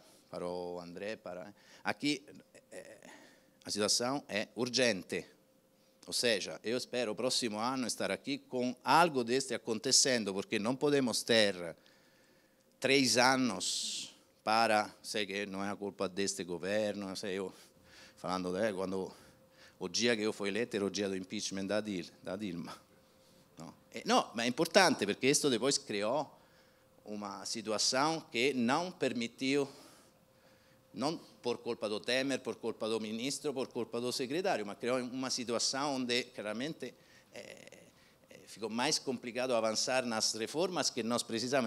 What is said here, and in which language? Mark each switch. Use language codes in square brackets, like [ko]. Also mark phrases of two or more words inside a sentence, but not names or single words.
[pt] para o André, aqui a situação é urgente, ou seja, eu espero o próximo ano estar aqui com algo deste acontecendo, porque não podemos ter 3 anos para, sei que não é a culpa deste governo, sei eu, falando quando o dia que eu fui eleito era o dia do impeachment da Dilma. No, [it] ma è importante perché questo [pt] depois criou uma situação que não permitiu, não por culpa do Temer, por culpa do ministro, por culpa do secretário, mas criou uma situação onde claramente ficou mais complicado avançar nas reformas que nós precisamos.